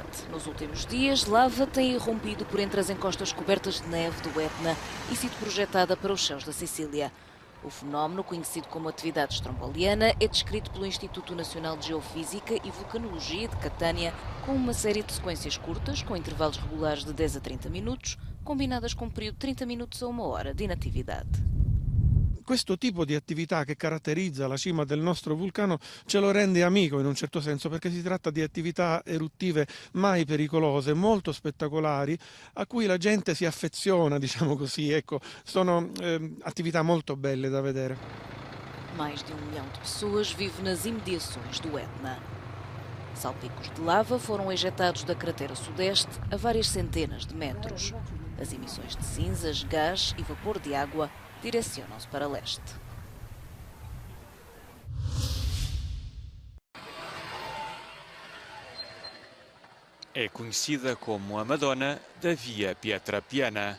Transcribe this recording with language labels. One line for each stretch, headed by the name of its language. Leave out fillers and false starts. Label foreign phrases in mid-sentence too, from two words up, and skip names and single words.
Portuguese: Nos últimos dias, lava tem irrompido por entre as encostas cobertas de neve do Etna e sido projetada para os céus da Sicília. O fenómeno, conhecido como atividade stromboliana, é descrito pelo Instituto Nacional de Geofísica e Vulcanologia de Catânia com uma série de sequências curtas, com intervalos regulares de 10 a 30 minutos, combinadas com um período de 30 minutos a 1 hora de inatividade.
Italian: Questo tipo di attività che caratterizza la cima del nostro vulcano ce lo rende amico in un certo senso, perché si tratta di attività eruttive mai pericolose, molto spettacolari, a cui la gente si affeziona, diciamo così, ecco, sono attività molto belle da vedere.
Portuguese: Mais de 1 milhão de pessoas vive nas imediações do Etna. Salpicos de lava foram ejetados da cratera sudeste a várias centenas de metros. As emissões de cinzas, gás e vapor de água direcionam-se para leste. É conhecida como a Madonna da Via Pietra Piana.